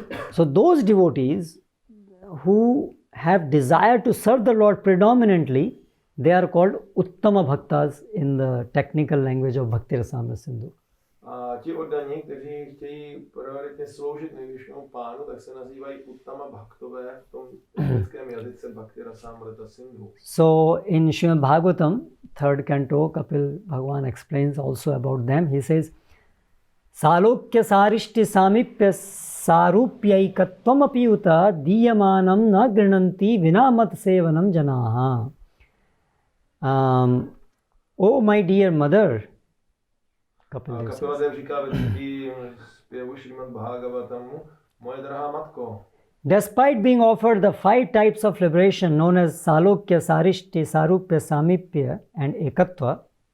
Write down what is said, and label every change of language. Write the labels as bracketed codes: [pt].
[en] So those devotees who have desire to serve the Lord predominantly, they are called Uttama Bhaktas in the technical language of Bhakti Rasamrita Sindhu. [cs] A ti oddaní, kteří chtějí prioritně sloužit nejvyššímu pánu, tak se nazývají Uttama Bhaktové v tom indickém jazyce Bhakti Rasamrita Sindhu. [en] So in Srimad Bhagavatam, 3rd canto, Kapil Bhagavan explains also about them. He says, [sa] Salokya sarishti samipya sarupyaikatvam api uta diyamanam na grinanti vinamat sevanam janaha. [en] Oh my dear mother, [cs] Kapiladev říká ve třetí zpěvu Šrimad Bhagavatamu, moje drahá matko. [en] Despite being offered the 5 types of liberation known as Salokya, Sarishti, Sarupya, Samipya and Ekatva,